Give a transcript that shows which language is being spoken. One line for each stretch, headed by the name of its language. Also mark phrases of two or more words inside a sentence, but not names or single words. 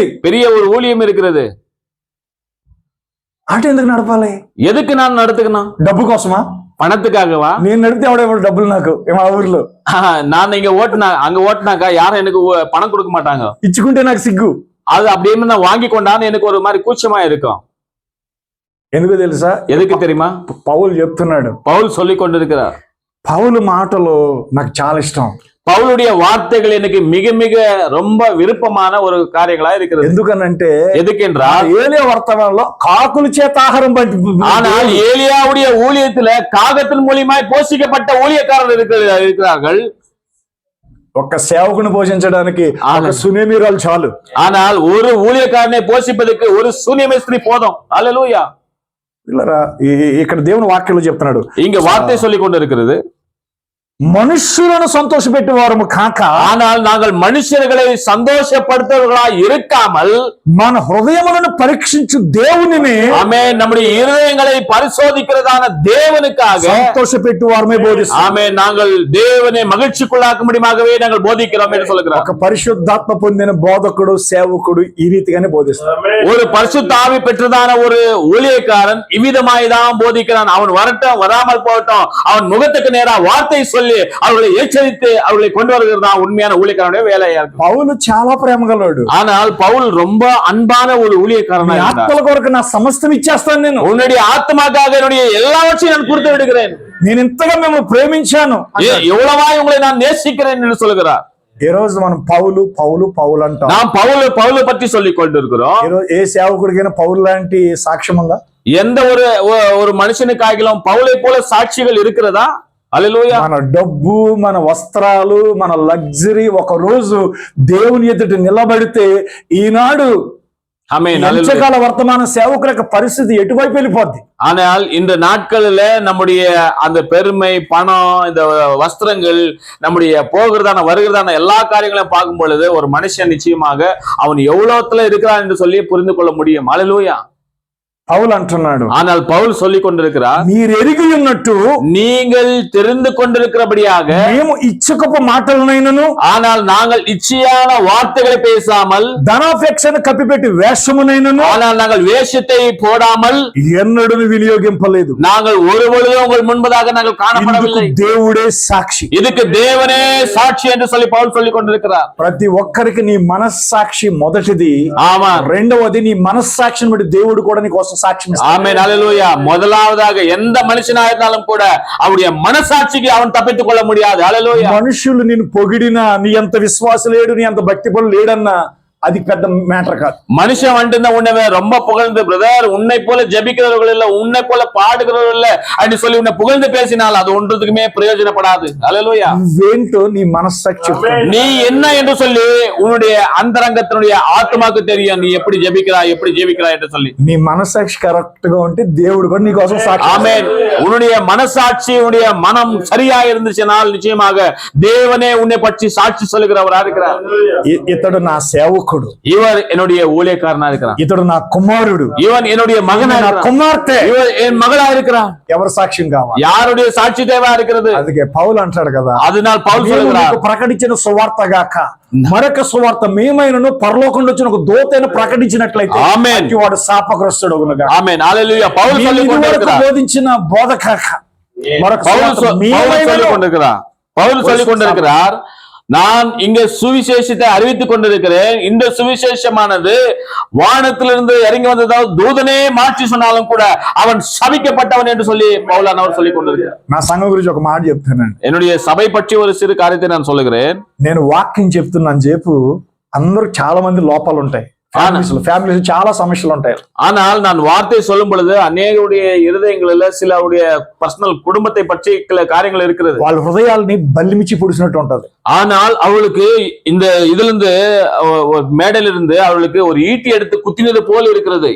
Tamil: பெரிய ஒரு ஊழியம் இருக்கிறது.
Telugu: ఆటో ఎందుకు నడపాలి?
Tamil: எதுக்கு நான் நடத்துக்கணும்?
Telugu: డబ్బు కోసమా?
Tamil: பணத்துக்காகவா?
Telugu: నేను నడిపితే ఎవడేవాడు డబ్బులు నాకు మా ఊర్లో.
Tamil: நான் இங்க அங்க ஓட்டினாக்கா யாரும் எனக்கு பணம் கொடுக்க மாட்டாங்க.
Telugu: ఇచ్చుకుంటే నాకు సిగ్గు.
Tamil: அது அப்படியே நான் வாங்கி கொண்டான்னு எனக்கு ஒரு மாதிரி கூச்சமா இருக்கும்.
Telugu: ఎందుకు తెలుసా?
Tamil: எதுக்கு தெரியுமா?
Telugu: పౌలు చెప్తున్నాడు.
Tamil: பவுல் சொல்லிக் கொண்டிருக்கிறார்.
Telugu: పౌలు మాటలు నాకు చాలా ఇష్టం.
Tamil: பவுலுடைய வார்த்தைகள் எனக்கு மிக மிக ரொம்ப விருப்பமான ஒரு காரியங்களா இருக்கிறது.
Telugu: ఎందుకనంటే
Tamil: எதுக்கென்றால்
Telugu: ఏలియా వర్తమానంలో కాకుల చేత ఆహారం
Tamil: ஆனால் ஏலியாவுடைய ஊழியத்துல காகத்தின் மூலியமாய் போஷிக்கப்பட்ட ஊழியக்காரர்கள் இருக்கிறார்கள்.
Telugu: ఒక సేవకుని పోషించడానికి ఒక సునేమిరాలు చాలు.
Tamil: ஆனால் ஒரு ஊழியக்காரனை போஷிப்பதற்கு ஒரு சூனியமே ஸ்திரீ போதும். அல்லேலூயா.
Telugu: ఇక్కడ దేవుని వాక్యంలో చెప్తున్నాడు,
Tamil: இங்க வார்த்தை சொல்லிக் கொண்டிருக்கிறது,
Telugu: మనుష్యులను సంతోషపెట్టేవారము కాక,
Tamil: ஆனால் நாங்கள் மனுஷர்களை சந்தோஷப்படுத்துவர்களாய் இருக்காமல்
Telugu: మన హృదయములను పరీక్షించు దేవునిని,
Tamil: ஆமென், நம்முடைய இருதயங்களை பரிசோதிக்கிறதான தேவனுக்காக
Telugu: సంతోషపెట్టువారమే బోధిస్తాం.
Tamil: ஆமென், நாங்கள் தேவனை மகிழ்ச்சிக்குள்ளாக்கும்படியாகவே நாங்கள் போதிக்கிறோம் என்று சொல்லுகிறார்.
Telugu: ఒక పరిశుద్ధాత్మ పొందిన బోధకుడు సేవకుడు ఈ రీతిగానే బోధిస్తాడు.
Tamil: ஒரு பரிசுத்த ஆவி பெற்றதான ஒரு ஊழியக்காரன் இவ்விதமாய் தான் போதிக்கிறான். அவன் வரட்டும் வராமல் போகட்டும், அவன் முகத்துக்கு நேரா வார்த்தை சொல்லி அவர்களை எச்சரித்து அவர்களை கொண்டு வருகிறதா உண்மையான ஊழியக்காரனுடைய வேலையா இருக்கு.
Telugu: పౌలు చాలా ప్రేమగలవాడు.
Tamil: ஆனால் பவுல் ரொம்ப அன்பான ஒரு ஊழியக்காரனா இருந்தார்.
Telugu: ఆత్మల కొరకు నా సమస్తం ఇచ్చేస్తాను, నేను
Tamil: உன்னுடைய ஆத்மாக்காக என்னுடைய எல்லாவற்றையும் நான் கொடுத்து விடுகிறேன்,
Telugu: నేను ఇంతగా మిమ్మల్ని ప్రేమించాను,
Tamil: எவ்வளவாய் உங்களை நான் நேசிக்கிறேன் என்று சொல்லுகிறார்.
Telugu: ఈ రోజు మనం పౌలు పౌలు పౌలు అంటాం.
Tamil: நாம் పౌలు పற்றி சொல்லிக் கொண்டிருக்கிறோம்.
Telugu: ఏ సేవకుడికైనా పౌలు లాంటి సాక్ష్యం ఉందా?
Tamil: எந்த ஒரு மனுஷனுக்காகிலும் பவுலை போல சாட்சிகள் இருக்கிறதா? அல்லேலூயா.
Telugu: మన డబ్బు, మన వస్త్రాలు, మన లగ్జరీ ఒక రోజు దేవుని ఎదుట నిలబడితే ఈనాడు అంత్యకాల వర్తమాన సేవకుల యొక్క పరిస్థితి ఎటువైపు వెళ్ళిపోద్ది.
Tamil: ஆனால் இந்த நாட்களில நம்முடைய அந்த பெருமை, பணம், இந்த வஸ்திரங்கள், நம்முடைய போகிறதான வருகிறதான எல்லா காரியங்களையும் பார்க்கும் பொழுது ஒரு மனுஷன் நிச்சயமாக அவன் எவ்வளவுல இருக்கிறான் என்று சொல்லி புரிந்து கொள்ள முடியும். அல்லேலூயா.
Telugu: పౌలు అంటున్నాడు,
Tamil: ஆனால் பவுல் சொல்லிக் கொண்டிருக்கிறார்,
Telugu: మీరు ఎరిగి ఉన్నట్టు
Tamil: நீங்கள் தெரிந்து கொண்டிருக்கிறபடியாக
Telugu: మేము ఇచ్చకపు మాటలనైనను,
Tamil: ஆனால் நாங்கள் இச்சையான வார்த்தைகளை பேசாமல்,
Telugu: ధనాపేక్షను కప్పిపెట్టి వేషమునైనను,
Tamil: ஆனால் நாங்கள் வேஷத்தை போடாமல்
Telugu: ఎన్నడూ వినియోగింపలేదు.
Tamil: நாங்கள் ஒருபொழுதும் உங்கள் முன்பதாக நாங்கள் காணப்படவில்லை.
Telugu: దేవుడే సాక్షి.
Tamil: இதுக்கு தேவனே சாட்சி என்று சொல்லி பவுல் சொல்லிக் கொண்டிருக்கிறார்.
Telugu: ప్రతి ఒక్కరికి నీ మనస్సాక్షి మొదటిది.
Tamil: ஆமா.
Telugu: రెండవది నీ మనస్సాక్షిని బట్టి దేవుడు కూడా నీ కోసం సాక్ష్యం ఆమేన్ హల్లెలూయా.
Tamil: మొదలాவதாக எந்த మనిషినా இருந்தாலும் கூட அவருடைய మనసాட்சிకి அவன் தப்பித்துக் கொள்ள முடியாது.
Telugu: హల్లెలూయా. మనుషులు నిన్ను పొగిడినా, నీ అంత విశ్వాసం లేడు, నీ అంత భక్తి పనులు లేడన్నా అది పెద్ద మ్యాటర్ కాదు.
Tamil: மனுஷன் வந்துட்டு உன்னை ரொம்ப புகழ்ந்து பிரதர் உன்னை போல ஜெபிக்கிறவர்கள் இல்ல, உன்னை போல பாடுகிறவர்கள் இல்ல அப்படின்னு சொல்லி உன்னை புகழ்ந்து பேசினால் அது ஒன்றுத்துக்குமே பிரயோஜனப்படாது. ஹல்லேலூயா.
Telugu: నువ్వేంటో నీ మనస్సాక్షి చెప్తుంది.
Tamil: நீ என்ன என்று சொல்லி உன்னுடைய அந்தரங்கத்தினுடைய ஆத்மாக்கு தெரியும் நீ எப்படி ஜெபிக்கிறாய் எப்படி ஜீவிக்கிறாய் என்று சொல்லி.
Telugu: నీ మనస్సాక్షి కరెక్ట్ గా ఉంటే దేవుడు కూడా నీ కోసం సాక్షి.
Tamil: ஆமென். உன்னுடைய மனசாட்சி உன்னுடைய மனம் சரியா இருந்துச்சுனால் நிச்சயமாக தேவனே உன்னை பற்றி சாட்சி சொல்லுகிறவரா இருக்கிறார்.
Telugu: ఇతడు నా సేవకుడు,
Tamil: இவர் என்னுடைய ஊழியக்காரனா இருக்கிறார்.
Telugu: ఇతడు నా కుమారుడు,
Tamil: இவன் என்னுடைய மகனா
Telugu: నా
Tamil: இருக்கிறான்.
Telugu: కుమార్తె.
Tamil: இவன் என் மகளா இருக்கிறான்.
Telugu: ఎవరి సాక్ష్యం కావాలి?
Tamil: யாருடைய சாட்சி தேவையா இருக்கிறது?
Telugu: అందుకే పౌలు అంటాడు కదా,
Tamil: அதனால் பவுல்
Telugu: దేవుడు
Tamil: சொல்லுகிறார்
Telugu: నీకు ప్రకటించిన సువార్త గాక మరొక సువార్త మేమైనను పరలోకం నుంచి ఒక దూతైన ప్రకటించినట్లయితే ఆమేన్. వాడు శాపగ్రస్తుడు అగునుగా.
Tamil: ஆமென் ஹல்லேலூயா. பவுல் சொல்லிக் கொண்டிருக்கிறார்.
Telugu: బోధించిన బోధ కాక మరొక
Tamil: பவுல்
Telugu: సువార్త
Tamil: சொல்லிக்
Telugu: మేమైనను.
Tamil: கொண்டிருக்கிறார். பவுல் சொல்லிக் கொண்டிருக்கிறார், நான் இங்கே சுவிசேஷத்தை அறிவித்துக் கொண்டிருக்கிறேன். இந்த சுவிசேஷமானது வானத்திலிருந்து இறங்கி வந்ததாவது தூதனே மாற்றி சொன்னாலும் கூட அவன் சபிக்கப்பட்டவன் என்று சொல்லி பவுலானவர் சொல்லிக் கொண்டிருக்கிறார்.
Telugu: నా సంఘం గురించి ఒక మాట చెప్తానండి.
Tamil: என்னுடைய சபை பற்றி ஒரு சிறு காரியத்தை நான் சொல்லுகிறேன்.
Telugu: నేను వాక్యం చెప్తున్నాను చెప్పు, అందరూ చాలా మంది లోపాలు ఉంటాయి, ఫ్యామిలీస్ చాలా సమస్యలు ఉంటాయి.
Tamil: ஆனால் நான் வார்த்தை சொல்லும் பொழுது அநேகருடைய இருதயங்களில் சிலருடைய பர்சனல் குடும்பத்தை பற்றி சில காரியங்கள் இருக்கிறது.
Telugu: వాళ్ళ హృదయాల్ని బల్లిమిచ్చి పొడిచినట్టు ఉంటది.
Tamil: ஆனால் அவளுக்கு இந்த இதுல இருந்து மேடையில இருந்து அவளுக்கு ஒரு ஈட்டி எடுத்து குத்தினது போல இருக்கிறது.